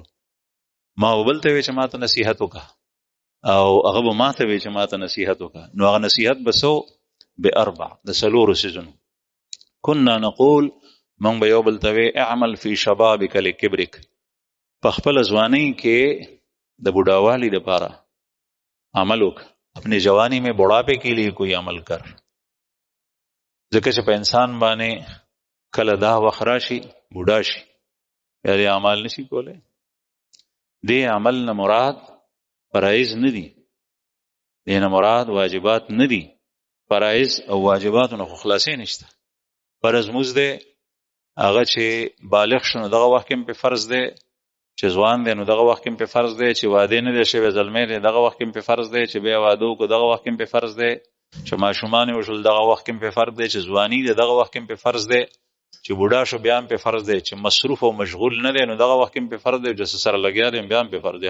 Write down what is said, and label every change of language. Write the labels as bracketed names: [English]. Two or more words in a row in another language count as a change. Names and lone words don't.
[Pashto] ما و بل ته وی چې ما ته نصیحت وکړه او هغه به ما ته وی چې ما ته نصیحت وکړه. نو هغه نصیحت به سو باربع، د څلورو څیزونو. [Arabic] کنا نقول، [Pashto] موږ به یو بل ته وی [Arabic] اعمل فی شبابک لکبرک، [Pashto] په خپل ځوانۍ کې د بوډاوالي لپاره عمل وکړه. [Urdu] اپنی جوانی میں بڑھاپے کے لیے کوئی عمل کر، [Pashto] ځکه چې په انسان باندې کله دا وخت راشي بوډا شي بیا دې اعمال نشي کولی. دې عمل نه مراد فرایض نه دي، دې نه مراد واجبات نه دي. فرایض او واجباتو نه خو خلاصې نشته. فرض مونځ دی، هغه چې بالغ شو نو دغه وخت کې په فرض دی، چې ځوان دی نو دغه وخت کې په فرض دی، چې واده نه دی شوی زلمی دی دغه وخت کې په فرض دی، چې بیا واده وکړو دغه وخت کې په فرض دی، چې ماشومان وشول دغه وخت کې په فرض دی، چې ځواني دی دغه وخت کې په فرض دی، چې بوډا شو بیا په فرض دی، چې مصروف او مشغول نه دی نو دغه وخت کې په فرض دی، چې سره لګیا دی بیا په فرض دی.